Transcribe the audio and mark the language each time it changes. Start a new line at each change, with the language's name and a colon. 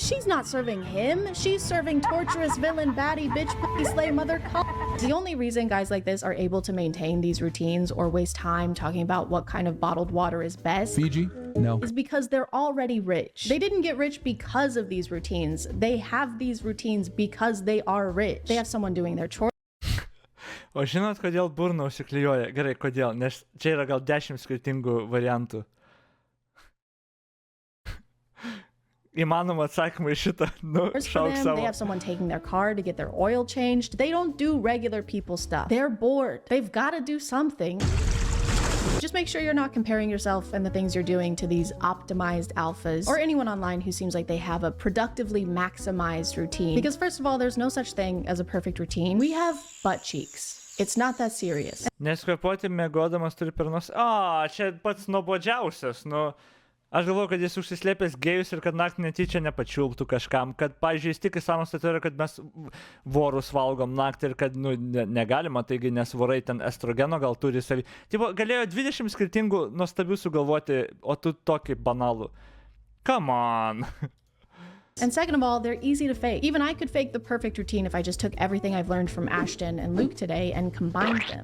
English: She's not serving him. She's serving torturous villain, baddie, bitch, pussy, slay, mother, The only reason guys like this are able to maintain these routines or waste time talking about what kind of bottled water is best Fiji? No. is because they're already rich. They didn't get rich because of these routines. They have these routines because they are rich. They have someone doing their chores.
Lithuanian: O žinot, kodėl burna užsiklijuoja? Gerai, kodėl? Nes čia yra gal 10 skirtingų variantų. Įmanoma atsakymą į šitą. Nu, šauk savo.
English: They have someone taking their car to get their oil changed. They don't do regular people stuff. They're bored. They've got to do something. Just make sure you're not comparing yourself and the things you're doing to these optimized alphas or anyone online who seems like they have a productively maximized routine. Because first of all, there's no such thing as a perfect routine. We have butt cheeks. It's not that serious.
Lithuanian: Neskvėpuoti miegodamas turi per nosį. Čia pats nuobodžiausias. Nu, aš galvoju, kad jis užsislėpęs gėjus ir kad naktį netyčia nepačiulptų kažkam. Kad, pavyzdžiui, jis tik į sąmostą turi, kad mes vorus valgom naktį ir kad negalima, taigi nes vorai ten estrogeno gal turi savį. Tipo, galėjo 20 skirtingų nuostabių sugalvoti, o tu tokį banalų.
English: Come on. And second of all, they're easy to fake. Even I could fake the perfect routine if I just took everything I've learned from Ashton and Luke today and combined them.